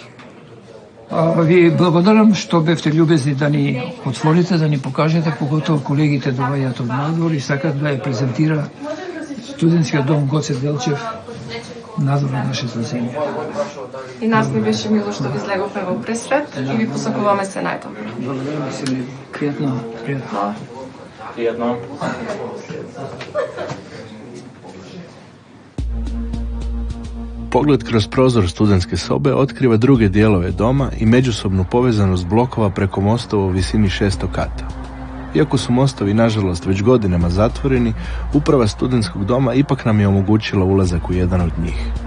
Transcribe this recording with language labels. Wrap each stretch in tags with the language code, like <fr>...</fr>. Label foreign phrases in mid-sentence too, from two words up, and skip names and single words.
<mk>Ви благодарам што бевте љубезни да ни отворите, да ни покажете, поготово колегите доаѓаат од надвор и сакат да ја презентира студентскиот дом Гоце Делчев надвор на нашата земја. И нас не беше мило што ви излеговме во пресвет и ви посакуваме се најдобро. Благодарам се, пријатно, пријатно. Пријатно.</mk> <hr>Pogled kroz prozor studentske sobe otkriva druge dijelove doma i međusobnu povezanost blokova preko mostova u visini 600 kata. Iako su mostovi, nažalost, već godinama zatvoreni, uprava studentskog doma ipak nam je omogućila ulazak u jedan od njih.</hr>